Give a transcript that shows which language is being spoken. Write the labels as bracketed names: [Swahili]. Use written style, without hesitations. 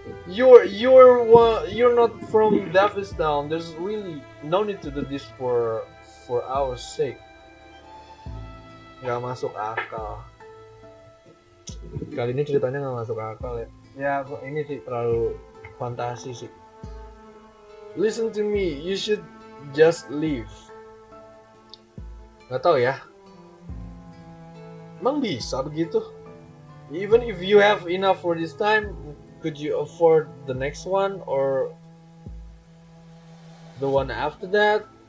[English] You're not from Davistown. There's really no need to do this for our sake. [Indonesian] Nggak masuk akal. Kali ini ceritanya nggak masuk akal ya. Ya ini sih terlalu fantasi sih. [English] Listen to me, you should just leave. [Indonesian] Nggak tahu ya. Emang bisa begitu? [English] Even if you have enough for this time, could you afford the next one or the one after that?